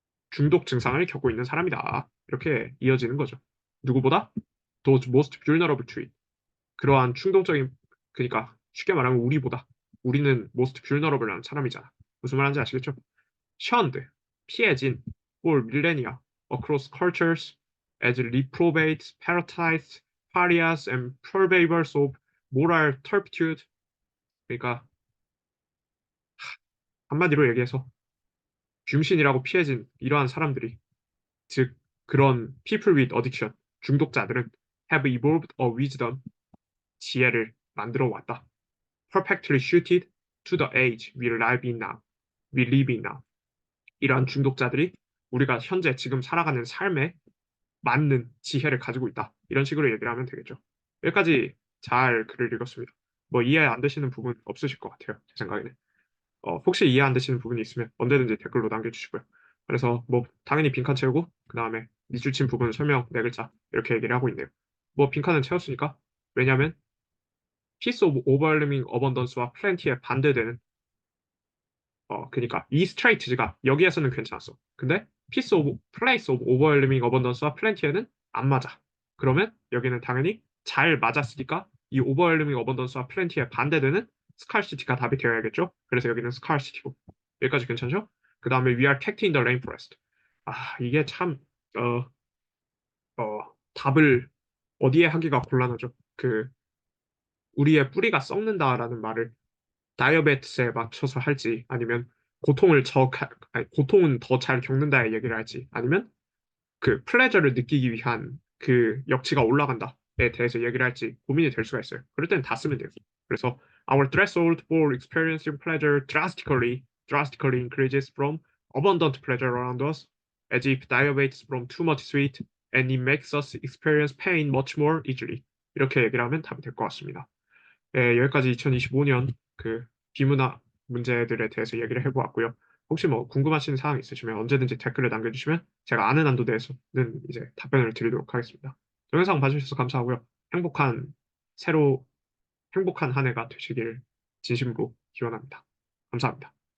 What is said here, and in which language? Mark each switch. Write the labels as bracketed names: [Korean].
[Korean] 중독 증상을 겪고 있는 사람이다. 이렇게 이어지는 거죠. [English] 누구보다 those most vulnerable to it. [Korean] 그러한 충동적인, 그러니까 쉽게 말하면 우리는 most vulnerable한 사람이잖아. 무슨 말인지 아시겠죠? [English] shunned, 피해진, for millennia, across cultures, as reprobates, parasites, pariahs, and purveyors of moral turpitude. [Korean] 그러니까 한마디로 얘기해서 병신이라고 피해진 이러한 사람들이, 즉 그런 [English] people with addiction, [Korean] 중독자들은 [English] have evolved a wisdom, [Korean] 지혜를 만들어 왔다. [English] perfectly suited to the age we live in now. We live in now. [Korean] 이러한 중독자들이 우리가 현재 지금 살아가는 삶에 맞는 지혜를 가지고 있다. 이런 식으로 얘기를 하면 되겠죠. 여기까지 잘 글을 읽었습니다. 뭐 이해 안 되시는 부분 없으실 것 같아요. 제 생각에는. 혹시 이해 안 되시는 부분이 있으면 언제든지 댓글로 남겨주시고요. 그래서 뭐 당연히 빈칸 채우고 그 다음에 밑줄 친 부분 설명 네 글자 이렇게 얘기를 하고 있네요. 뭐 빈칸은 채웠으니까, 왜냐하면 piece of overwhelming abundance와 plenty에 반대되는 그러니까 이 스트레이트즈가 여기에서는 괜찮았어. 근데 place of overwhelming abundance와 plenty에는 안 맞아. 그러면 여기는 당연히 잘 맞았으니까 이 overwhelming abundance와 plenty에 반대되는 scarcity가 답이 되어야겠죠. 그래서 여기는 scarcity고. 여기까지 괜찮죠? [English] 그 다음에 we are kept in the rainforest. [Korean] 이게 참 답을 어디에 하기가 곤란하죠. 우리의 뿌리가 썩는다라는 말을 다이어베티스에 맞춰서 할지, 아니면 고통은 더 잘 겪는다의 얘기를 할지, 아니면 그 플레저를 느끼기 위한 그 역치가 올라간다에 대해서 얘기를 할지 고민이 될 수가 있어요. 그럴 때는 다 쓰면 돼요. [English] 그래서 our threshold for experiencing pleasure drastically increases from abundant pleasure around us, as if diabetes from too much sweet, and it makes us experience pain much more easily. [Korean] 이렇게 얘기를 하면 답이 될 것 같습니다. 네, 여기까지 2025년 그 비문화 문제들에 대해서 얘기를 해보았고요. 혹시 뭐 궁금하신 사항 있으시면 언제든지 댓글을 남겨주시면 제가 아는 한도 내에서는 이제 답변을 드리도록 하겠습니다. 동영상 봐주셔서 감사하고요. 새로 행복한 한 해가 되시길 진심으로 기원합니다. 감사합니다.